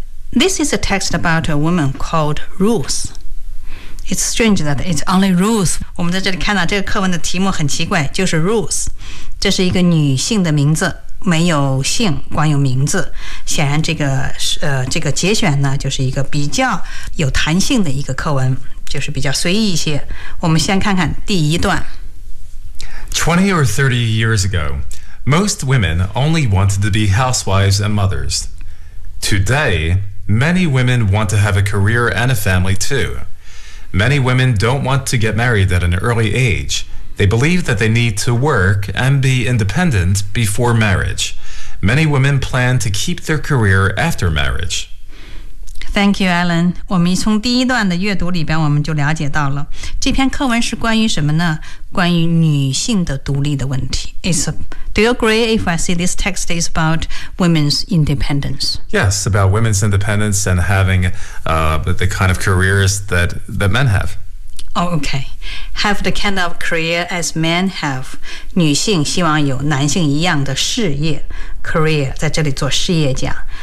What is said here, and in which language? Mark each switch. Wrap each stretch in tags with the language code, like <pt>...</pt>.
<en>This is a text about a woman called Ruth. It's strange that it's only Ruth.</en> <zh>我们在这里看到这个课文的题目很奇怪，就是 Ruth. 这是一个女性的名字，没有姓，光有名字。显然这个节选呢，就是一个比较有弹性的一个课文，就是比较随意一些。我们先看看第一段。</zh> <en>20 or 30 years ago, most women only wanted to be housewives and mothers. Today, many women want to have a career and a family too. Many women don't want to get married at an early age. They believe that they need to work and be independent before marriage. Many women plan to keep their career after marriage. Thank you, Alan.</en> <zh>我们从第一段的阅读里边我们就了解到了这篇课文是关于什么呢？关于女性的独立的问题。</zh> <en>Do you agree if I say this text is about women's independence? Yes, about women's independence and having the kind of careers that men have. Oh, okay. Have the kind of career as men have.</en> <zh>女性希望有男性一样的事业 career 在这里做事业家。</zh>